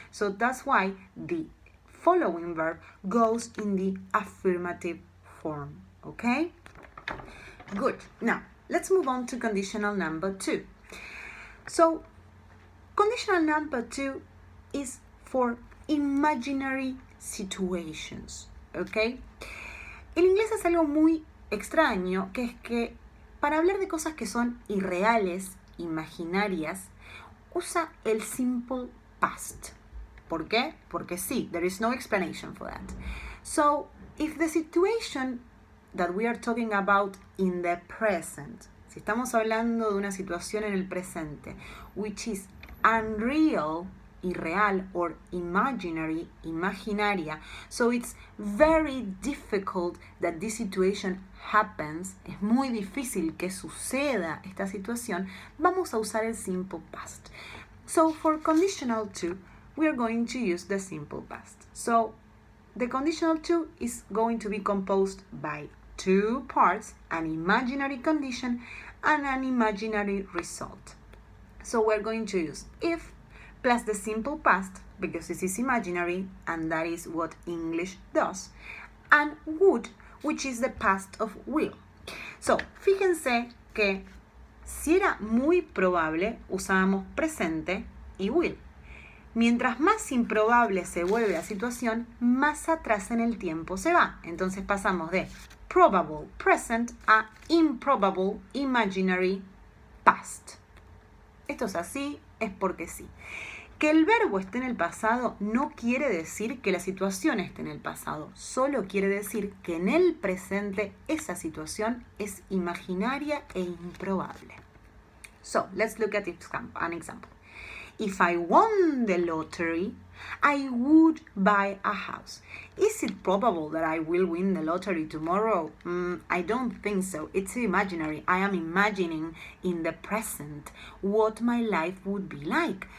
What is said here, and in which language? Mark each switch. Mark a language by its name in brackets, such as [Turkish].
[English] So that's why the following verb goes in the affirmative form, okay? Good. Now, let's move on to conditional number two. So, conditional number two is for imaginary situations, okay? [Spanish] El inglés es algo muy extraño, que es que para hablar de cosas que son irreales, imaginarias, usa el simple past. ¿Por qué? Porque sí, [English] there is no explanation for that. So, if the situation that we are talking about in the present, [Spanish] si estamos hablando de una situación en el presente, [English] which is unreal, irreal, or imaginary, imaginaria, so it's very difficult that this situation happens, [Spanish] es muy difícil que suceda esta situación, vamos a usar el simple past. [English] So for conditional two, we are going to use the simple past. So the conditional two is going to be composed by two parts, an imaginary condition and an imaginary result. So we're going to use if plus the simple past, because this is imaginary and that is what English does, and would, which is the past of will. [Spanish] So, fíjense que si era muy probable, usábamos presente y will. Mientras más improbable se vuelve la situación, más atrás en el tiempo se va. Entonces pasamos de probable present a improbable imaginary past. Esto es así, es porque sí. Que el verbo esté en el pasado no quiere decir que la situación esté en el pasado, solo quiere decir que en el presente esa situación es imaginaria e improbable. [English] So, let's look at an example. If I won the lottery, I would buy a house. Is it probable that I will win the lottery tomorrow? I don't think so. It's imaginary. I am imagining in the present what my life would be like.